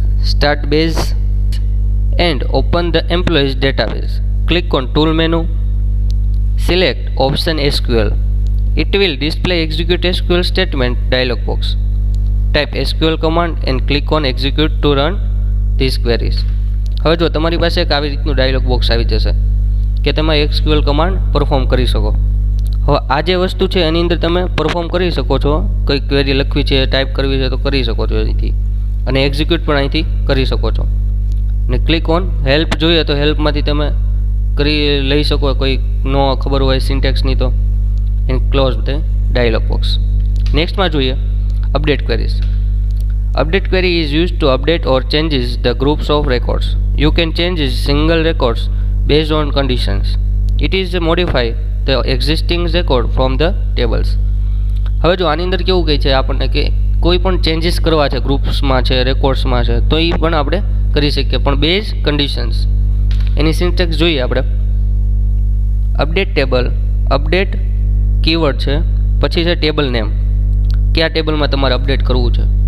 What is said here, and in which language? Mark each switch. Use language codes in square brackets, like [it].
[en] Start base and open the employees database. Click on tool menu, select option SQL. It will display execute SQL statement dialog box. Type SQL command and click on execute to run these queries. [gu] હવે જો તમારી પાસે એક આવી રીતનું dialog box આવી જશે કે તમે SQL કમાન્ડ પરફોર્મ કરી શકો. હવે આ જે વસ્તુ છે એની અંદર તમે પરફોર્મ કરી શકો છો. કઈ ક્વેરી લખવી છે, ટાઈપ કરવી છે તો કરી શકો છો અહીંથી, અને એક્ઝિક્યુટ પણ અહીંથી કરી શકો છો. ને ક્લિક ઓન હેલ્પ જોઈએ તો હેલ્પમાંથી તમે કરી લઈ શકો, કોઈ નો ખબર હોય સિન્ટેક્સની તો, [en] And close the dialog box. [gu] નેક્સ્ટમાં જોઈએ update queries. [en] Update query is used to update or changes the groups of records. You can change single records based on conditions. It is modify the existing record from the tables. [gu] હવે જો આની અંદર કેવું કહે છે આપણને કે કોઈ પણ ચેન્જીસ કરવા છે ગ્રુપ્સમાં છે, રેકોર્ડ્સમાં છે, તો એ પણ આપણે કરી શકીએ, પણ બેઝ કન્ડિશન્સ. એની સિન્ટેક્સ જોઈએ આપણે. અપડેટ ટેબલ, અપડેટ કીવર્ડ છે, પછી છે ટેબલ નેમ, કયા ટેબલમાં તમારે અપડેટ કરવું છે.